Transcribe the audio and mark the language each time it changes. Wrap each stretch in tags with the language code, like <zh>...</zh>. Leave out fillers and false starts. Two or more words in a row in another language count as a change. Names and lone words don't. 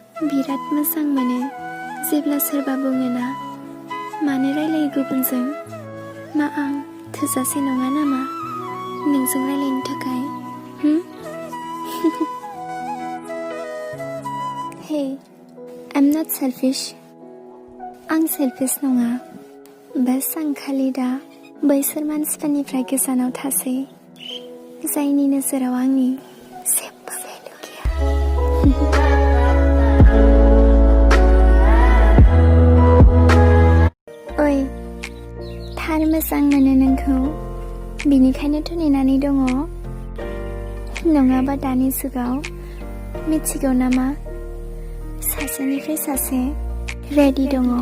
<brx>बिराद मोजां मोनो जेब्ला सोरबा बुङोना मानो रायलायो गुबुनजों मा आं थोजासे नङा नामा नोंजों रायलायनो थाखाय</brx> <en>Hey, I'm not selfish.</en> <brx>आं selfish नङा बस आं खालि दा बैसोर मानसिफोरनिफ्राय गोजानाव थासै जायनि नोजोराव आंनि जेबो भेलु गैया ओइ थार मोजां मोनो नोंखौ बिनिखायनोथ' नेनानै दङ नङाबा दानि जुगाव मिथिगौ नामा सासेनिफ्राय सासे रेडि दङ</brx>